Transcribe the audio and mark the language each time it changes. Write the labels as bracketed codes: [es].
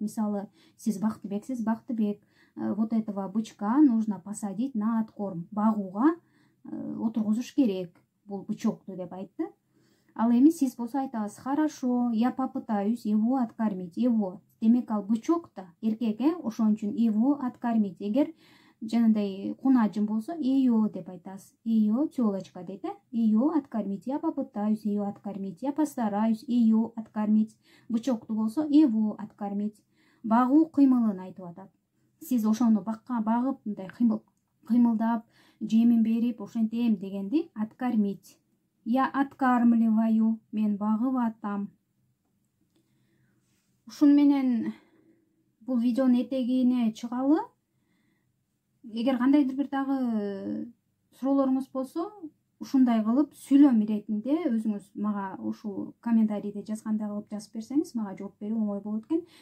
[ky] Мисалы, сиз Бактыбексиз, [ru] Бактыбек, вот этого бычка нужно посадить на откорм. [ky] Багууга отургузуш керек. Бул бычокту деп айтты. Ал эми сиз болсо айтасыз, [ru] хорошо, я попытаюсь его откормить. Его. [ky] Демек ал бычок-то эркек, ошон үчүн [ru] его откормить. [ky] Эгер жанагындай кунажым болсо, ее деп айтасыз. [ru] Ее тёлочка дейт, ее откормить. Я попытаюсь ее откормить. Я постараюсь ее откормить. [ky] Бычокту болсо, [ru] его откормить. [ky] Багуу кыймылын айтып атат. Сиз ошону бакка багып, мындай кыймылдап, жемин берип, ошентем дегенди откормить. [ru] Я откармливаю, [ky] мен багып атам. Ушун менен бул видеонун этегине чыгалы. Эгер кандайдыр бир дагы суроолоруңуз болсо, ушундай кылып сүйлөм иретинде өзүңүз мага ушул комментарийде жазгандай кылып жазып берсеңиз, мага жооп берүү оңой болот экен.